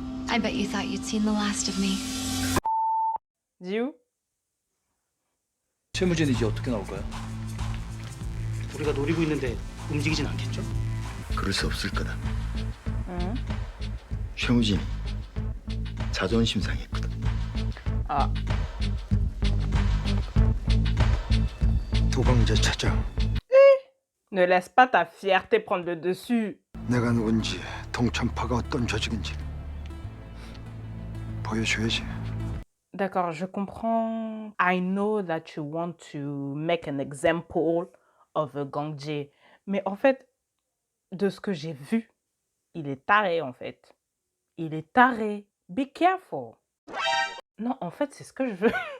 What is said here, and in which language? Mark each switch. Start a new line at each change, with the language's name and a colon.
English: I bet you thought you'd seen the last of me. Jiu?
Korean: 최무진 이제 어떻게 나올까요? 우리가 노리고 있는데 움직이진 않겠죠? 그럴 수 없을 거다. 응? 최무진이 자존심 상했거든. Ah. 도강자 찾아.
French: Ne laisse pas ta fierté prendre le dessus.
Korean: 내가 누군지, 동천파가 어떤 조직인지 보여줘야지.
French: D'accord, je comprends.
English: I know that you want to make an example of Gangjae.
French: Mais en fait, de ce que j'ai vu, il est taré en fait. Il est taré.
English: Be careful.
French: Non, en fait, c'est ce que je veux.